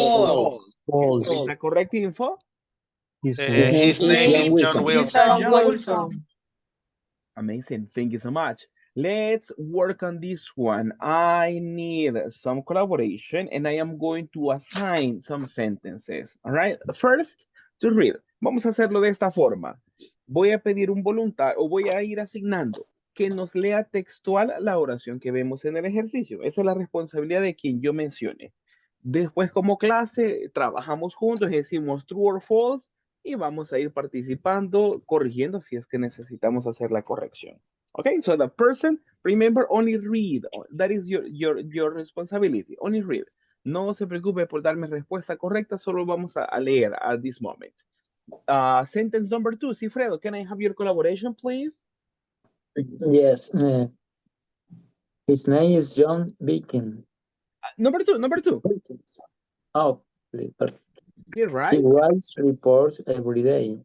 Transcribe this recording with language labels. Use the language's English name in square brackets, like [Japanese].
[English] Is that correct info? His name is John Wilson. Amazing. Thank you so much. Let's work on this one. I need some collaboration and I am going to assign some sentences. All right. First, to read. [Spanish] Vamos a hacerlo de esta forma. Voy a pedir un voluntario o voy a ir asignando que nos lea textual la oración que vemos en el ejercicio. Esa es la responsabilidad de quien yo mencione. Después, como clase, trabajamos juntos y decimos [English] true or false [Spanish] y vamos a ir participando, corrigiendo si es que necesitamos hacer la corrección. [English] Okay, so the person, remember, only read. That is your responsibility. Only read. [Spanish] No se preocupe por darme respuesta correcta, solo vamos a leer [English] at this moment. Sentence number 2, Cifredo, can I have your collaboration, please? Yes. His name is John Beacon. Number two. Oh, please. You're right. He writes reports every day.